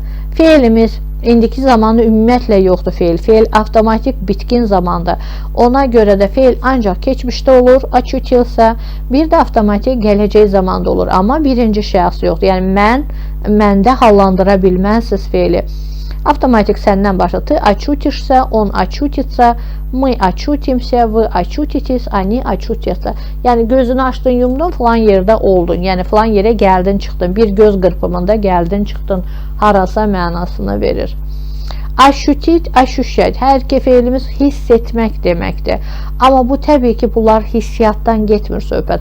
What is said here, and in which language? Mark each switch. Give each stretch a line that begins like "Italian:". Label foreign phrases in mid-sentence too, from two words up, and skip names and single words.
Azerbaijani: Fe'limiz indiki zamanı ümumiyyətlə yoxdur fe'l. Fe'l avtomatik bitkin zamandır. Ona görə də fe'l ancaq keçmişdə olur, açutilsa, bir də avtomatik gələcək zamanda olur. Amma birinci şəxs yoxdur. Yəni məndə hallandıra bilməzsiniz fe'li. Avtomatik səndən başla.
Russian: Ты очутишься, он очутится, мы очутимся, вы очутитесь, они очутятся.
Azerbaijani: Yəni gözünü açdın, yumdun, falan yerdə oldun. Yəni falan yerə gəldin, çıxdın. Bir göz qırpımında gəldin, çıxdın. Harasa mənasını verir. Aşutit, aşuşət. Hər iki fe'limiz hiss etmək deməkdir. Amma bu təbii ki, bunlar hissiyatdan getmir söhbət.